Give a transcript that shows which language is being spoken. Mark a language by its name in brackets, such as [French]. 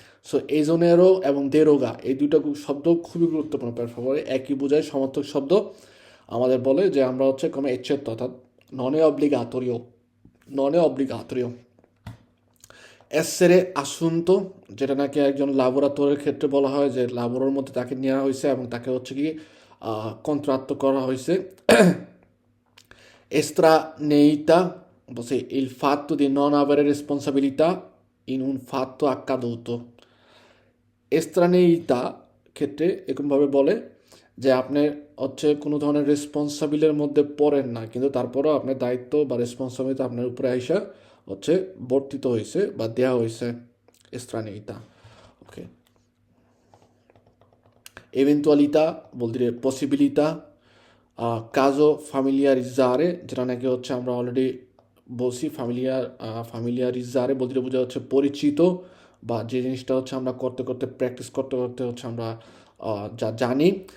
[Bangla] So এজনেরও এবং দেরোগা এই দুইটা শব্দ খুবই গুরুত্বপূর্ণ প্ল্যাটফর্মে, একই বোঝায় সমর্থক শব্দ, আমাদের বলে যে আমরা হচ্ছে কমে এচ্ছেত্য অর্থাৎ ননে অব্লিগাতরিও, ননে অব্লিগাতরিও। এসেরে আসুন্ত, যেটা নাকি একজন লাবোরাতরের ক্ষেত্রে বলা হয় যে লাবোরের মধ্যে তাকে নেওয়া হয়েছে এবং তাকে হচ্ছে কি কন্ট্রাক্ট করা হয়েছে। [Italian] Estraneità, sì, il fatto di non avere responsabilità in un fatto accaduto. [Bangla] এস্ত্রানেইতা ক্ষেত্রে এরকমভাবে বলে যে আপনি হচ্ছে কোনো ধরনের রেসপন্সিবিলের মধ্যে পড়েন না, কিন্তু তারপরও আপনার দায়িত্ব বা রেসপন্সিবিলিটি আপনার উপরে আইসা হচ্ছে বর্তিত হয়েছে বা দেয়া হয়েছে, এস্ত্রানেইতা। ওকে, [Italian] eventualità vuol dire possibilità, [Bangla] কাজো ফামিলিয়ারিজারে, যেটা নাকি হচ্ছে আমরা অলরেডি বলছি, ফামিলিয়ারিজারে বলতে বোঝা হচ্ছে পরিচিত, বা যে জিনিসটা হচ্ছে আমরা করতে করতে প্র্যাকটিস করতে করতে হচ্ছে আমরা যা জানি।